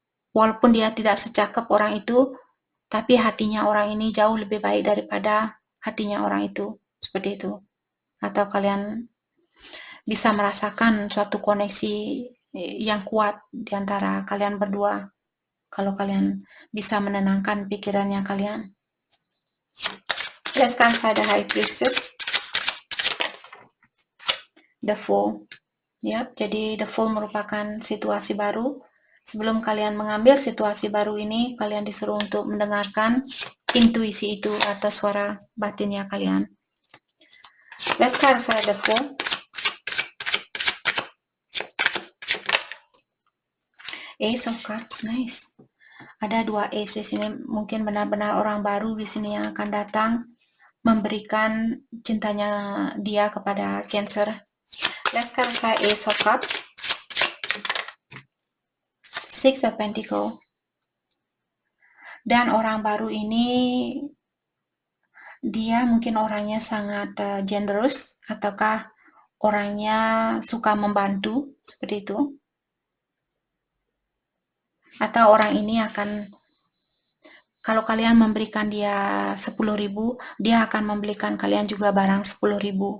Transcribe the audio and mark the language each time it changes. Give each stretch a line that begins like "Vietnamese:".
Indonesian: Walaupun dia tidak secakap orang itu, tapi hatinya orang ini jauh lebih baik daripada hatinya orang itu. Seperti itu. Atau kalian bisa merasakan suatu koneksi yang kuat di antara kalian berdua. Kalau kalian bisa menenangkan pikirannya kalian.
English: Let's clarify the High Priestess.
Indonesian: The Fool. Ya, jadi The Fool merupakan situasi baru. Sebelum kalian mengambil situasi baru ini, kalian disuruh untuk mendengarkan intuisi itu atau suara batinnya kalian.
English: Let's clarify The Fool.
Indonesian: Ace of Cups, nice. Ada 2 ace di sini, mungkin benar-benar orang baru di sini yang akan datang memberikan cintanya dia kepada Cancer.
English: Let's clarify Ace of Cups, Six of Pentacles.
Indonesian: Dan orang baru ini dia mungkin orangnya sangat generous, ataukah orangnya suka membantu, seperti itu. Atau orang ini akan, kalau kalian memberikan dia 10.000, dia akan membelikan kalian juga barang 10.000.